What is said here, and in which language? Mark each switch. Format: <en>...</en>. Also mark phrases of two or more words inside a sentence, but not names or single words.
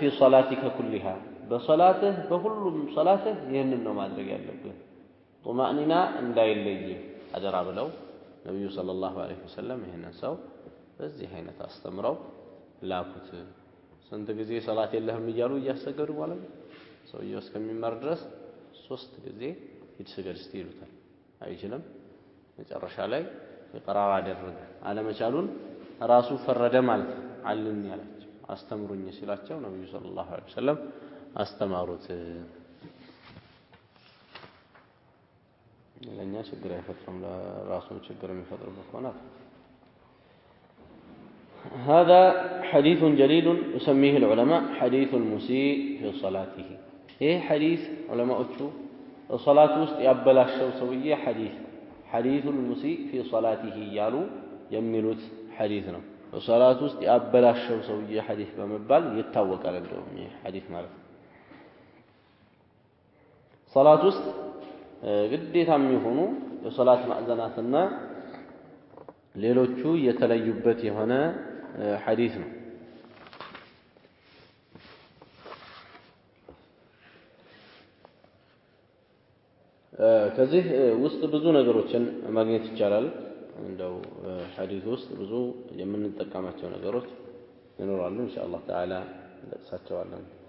<ar>صلاتك كلها</ar> <am>በሶላትህ በሁሉም ሶላትህ ይሄንን ነው ማድረግ ያለብህ ጡማእኒና እንዳይለይ አደራ ብለው ነብዩ</am> <ar>صلى الله عليه وسلم</ar> <am>ይሄንን ሰው በዚህ አይነት አስተምረው ላኩት። ስንት ጊዜ ሰላት የለህም እያሉ እያሰገዱ ማለት ነው። ሰውየው እስከሚማር ድረስ 3 ጊዜ ሂድ ስገድ እስቲ ይሉታል። አይችልም። መጨረሻ ላይ ይቀራር አደረገ። አለመቻሉን ራሱ ፈረደ ማለት ነው። አልም ያላቸው አስተምሩኝ ሲላቸው ነብዩ</am> <ar>صلى الله عليه وسلم</ar> <am>አስተማሩት። ለኛ ችግር አይፈጥርም ለራሱ ችግር የሚፈጥርበት ከሆነ</am> <ar>هذا حديث جليل يسميه العلماء حديث المسيء في صلاته. ايه حديث علماء الصلاة</ar> <am>ውስጥ ያበላሸው ሰውዬ</am> <ar>حديث المسيء في صلاته</ar> <am>ያሉ የሚሉት ሐዲስ ነው። በሶላት ውስጥ ያበላሸው ሰውዬ ሐዲስ በመባል ይታወቃል። እንደውም ይሄ ሐዲስ ማለት ነው። ሶላት ውስጥ ግዴታ የሚሆኑ የሶላት ማዕዘናትና ሌሎቹ የተለዩበት የሆነ ሐዲስ ነው። ከዚህ ውስጥ ብዙ ነገሮችን ማግኘት ይቻላል። እንደው ሐዲስ ውስጥ ብዙ የምንጠቀማቸው ነገሮች ይኖራሉ።</am> <ar>إن شاء الله تعالى</ar> <am>እንጠቅሳቸዋለን።</am>